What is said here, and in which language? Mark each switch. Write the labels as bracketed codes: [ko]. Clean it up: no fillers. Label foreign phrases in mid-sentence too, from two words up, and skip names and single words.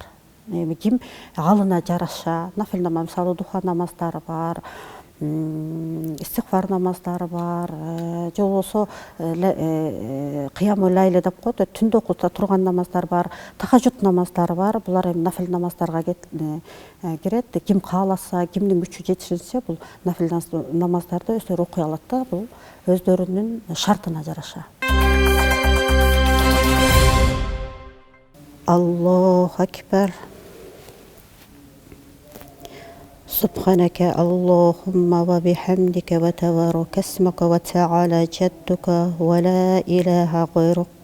[ky] Эми ким алына жараша, нафил намаз, мисалы духа намаздары бар, истигфар намаздары бар, же болбосо [ar] قيام الليل [ky] деп коет, түндө окута турган намаздар бар, тахажжуд намаздары бар. Булар эми нафил намаздарга кирет. Ким кааласа, кимдин күчү жетишинче бул нафил намаздарды өздөрү окуй алат да, бул өздөрүнүн шартына жараша. [ar] الله أكبر. سبحانك اللهم وبحمدك وتبارك اسمك وتعالى جدك ولا إله غيرك.